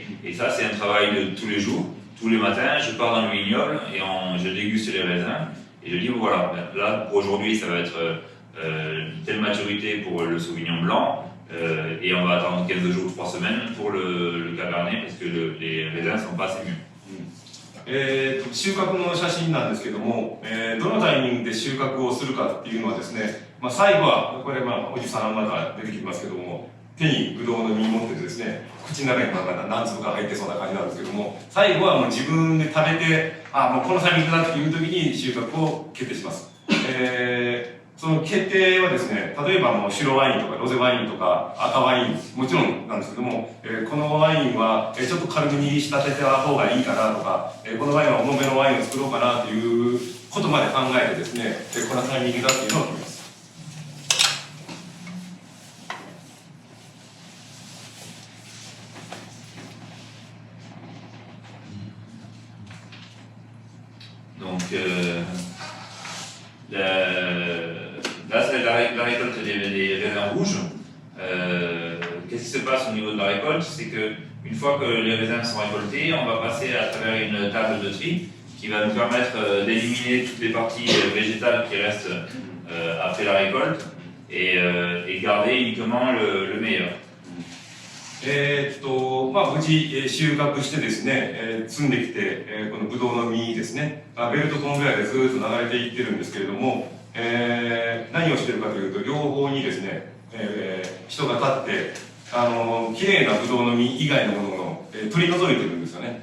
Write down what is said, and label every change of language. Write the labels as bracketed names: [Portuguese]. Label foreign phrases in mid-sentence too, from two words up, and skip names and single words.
[French] Et ça, c'est un travail de tous les jours. Tous les matins, je pars dans le vignoble et je déguste les raisins. Et je dis, bon, voilà, là, pour aujourd'hui, ça va être telle maturité pour le Sauvignon blanc. Et on va attendre 15 jours, 3 semaines pour le Cabernet parce que les raisins ne sont pas assez mûrs. [Japanese] 収穫の写真なんですけども、どのタイミングで収穫をするかっていうのはですね、最後はこれおじさんまだ出てきますけども、手にブドウの実持ってですね、口の中に何粒か入ってそうな感じなんですけども、最後はもう自分で食べて、もうこのタイミングだっていう時に収穫を決定します。その決定はですね、例えばもう白ワインとかロゼワインとか赤ワイン、もちろんなんですけども、このワインはちょっと軽めに仕立てた方がいいかなとか、このワインは重めのワインを作ろうかなということまで考えてですね、このタイミングだっていうのを決めます。 [French] Donc, là, c'est la récolte des raisins rouges. Qu'est-ce qui se passe au niveau de la récolte? C'est qu'une Une fois que les raisins sont récoltés, on va passer à travers une table de tri qui va nous permettre d'éliminer toutes les parties végétales qui restent après la récolte et garder uniquement le meilleur. [Japanese] まあ、無事、収穫してですね、積んできて、このブドウの実ですね、ベルトコンベヤーでずっと流れていってるんですけれども、何をしてるかというと、両方にですね、人が立って、きれいなブドウの実以外のものを、取り除いてるんですよね。